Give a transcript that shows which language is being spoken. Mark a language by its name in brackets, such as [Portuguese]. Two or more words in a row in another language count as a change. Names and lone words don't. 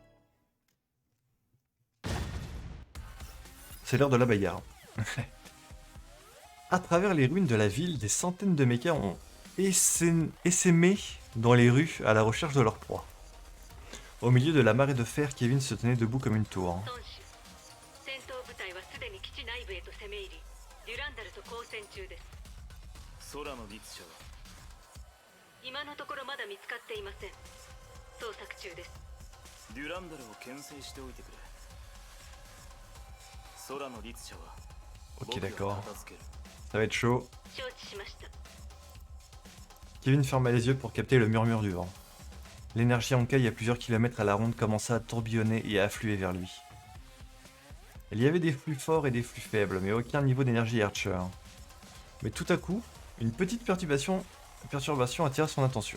[French] C'est l'heure de la bagarre. À travers les ruines de la ville, des centaines de mechas ont essaimé dans les rues à la recherche de leur proie. Au milieu de la marée de fer, Kevin se tenait debout comme une tour. [Japanese] 戦闘部隊はすでに基地内部へと攻め入り、デュランダルと交戦中です。空の律者は今のところまだ見つかっていません。捜索中です。デュランダルを牽制しておいてくれ。空の律者は [French] Ok, d'accord. Ça va être chaud. [Japanese] 承知しました。 [French] Kevin ferma les yeux pour capter le murmure du vent. L'énergie Honkai à plusieurs kilomètres à la ronde commença à tourbillonner et à affluer vers lui. Il y avait des flux forts et des flux faibles, mais aucun niveau d'énergie Archer. Mais tout à coup, une petite perturbation attira son attention.